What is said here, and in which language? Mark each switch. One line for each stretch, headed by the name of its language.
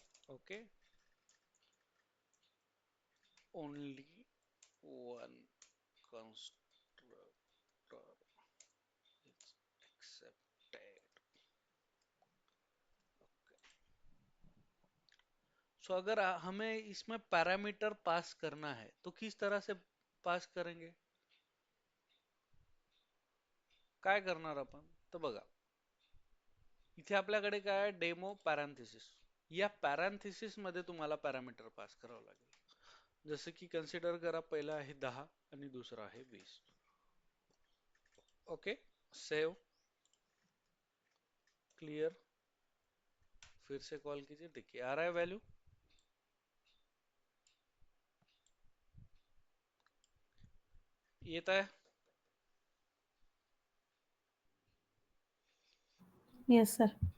English: Okay, only one constructor is accepted.
Hindi: सो अगर हमें इसमें पैरामीटर पास करना है तो किस तरह से पास करेंगे?
Marathi: काय करणार आपण तर बघा, इथे आपल्याकडे काय आहे, डेमो पॅरांथिसिस. या पॅरांथिसिस मध्ये तुम्हाला पॅरामीटर पास करावं लागेल. जसं की कन्सिडर करा, पहिला आहे 10 आणि दुसरा आहे 20.
Hindi: ओके, सेव, क्लियर, फिर से कॉल कीजिए. देखिए आ रहा है वैल्यू,
Marathi: येत आहे.
English: Yes, sir.